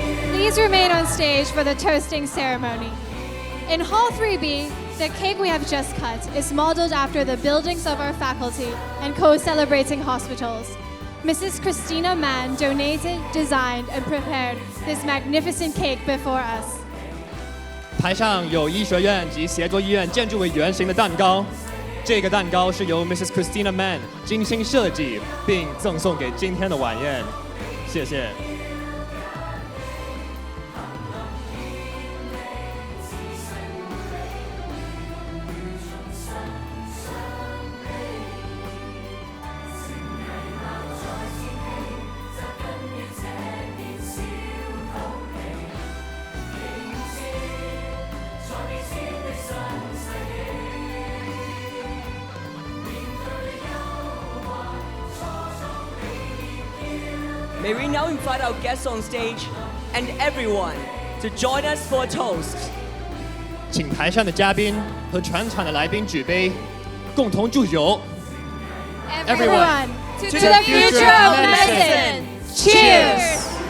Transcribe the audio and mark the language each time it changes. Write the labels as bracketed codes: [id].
[en] Please remain on stage for the toasting ceremony. In Hall 3B, the cake we have just cut is modeled after the buildings of our faculty and co-celebrating hospitals. Mrs. Christina Mann donated, designed, and prepared this magnificent cake before us. [zh] 台上有医学院及协作医院建筑为原型的蛋糕，这个蛋糕是由 Mrs. Christina Mann 精心设计并赠送给今天的晚宴。谢谢。 [en] May we now invite our guests on stage and everyone to join us for a toast. [zh] 请台上的嘉宾和全场的来宾举杯，共同祝酒。 [en] Everyone, to the future of medicine. Cheers!